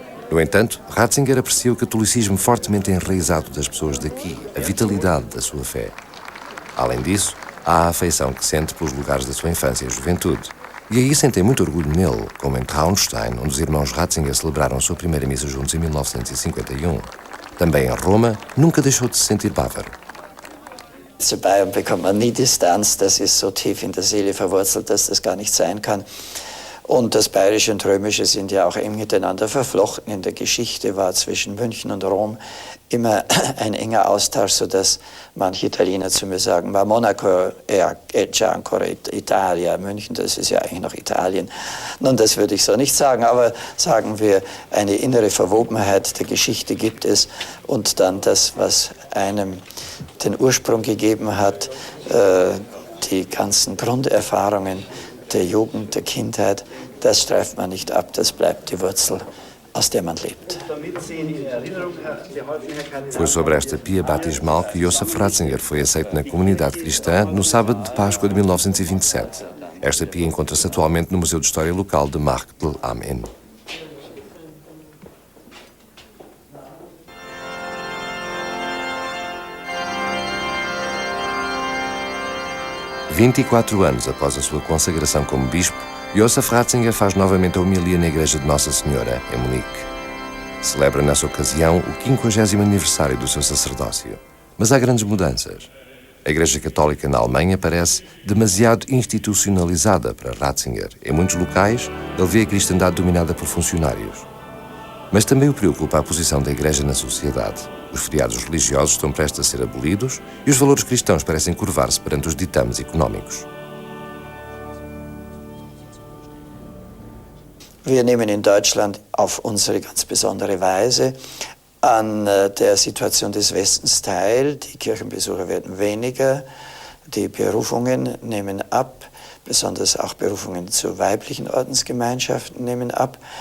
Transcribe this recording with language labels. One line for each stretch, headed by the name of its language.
Portuguese: No entanto, Ratzinger aprecia o catolicismo fortemente enraizado das pessoas daqui, a vitalidade da sua fé. Além disso, há a afeição que sente pelos lugares da sua infância e juventude. E aí sentem muito orgulho nele, como em Traunstein, onde os irmãos Ratzinger celebraram a sua primeira missa juntos em 1951. Também em Roma, nunca deixou de se sentir bávaro.
German: Zu Bayern bekommt man nie Distanz, das ist so tief in der Seele verwurzelt, dass das gar nicht sein kann. Und das Bayerische und Römische sind ja auch eng miteinander verflochten. In der Geschichte war zwischen München und Rom immer ein enger Austausch, sodass manche Italiener zu mir sagen,
Italian: ma Monaco è già ancora Italia,
German: München, das ist ja eigentlich noch Italien. Nun, das würde ich so nicht sagen, aber sagen wir, eine innere Verwobenheit der Geschichte gibt es und dann das, was einem den Ursprung gegeben hat, die ganzen Grunderfahrungen der Jugend, der Kindheit, das streift man nicht ab, das bleibt die Wurzel, aus der man lebt.
Portuguese: Foi sobre esta pia batismal que Josef Ratzinger foi aceito na comunidade cristã no sábado de Páscoa de 1927. Esta pia encontra-se atualmente no Museu de História Local de Marktl am Inn. "24 anos após a sua consagração como bispo, Josef Ratzinger faz novamente a homilia na Igreja de Nossa Senhora, em Munique. Celebra nessa ocasião o 50º aniversário do seu sacerdócio. Mas há grandes mudanças. A Igreja Católica na Alemanha parece demasiado institucionalizada para Ratzinger. Em muitos locais, ele vê a cristandade dominada por funcionários. Mas também o preocupa a posição da Igreja na sociedade. Os feriados religiosos estão prestes a ser abolidos e os valores cristãos parecem curvar-se perante os ditames económicos.
German: Wir nehmen in Deutschland auf unsere ganz besondere Weise an der Situation des Westens teil. Die Kirchenbesucher werden weniger, die Berufungen nehmen ab, besonders auch Berufungen zu weiblichen Ordensgemeinschaften nehmen ab.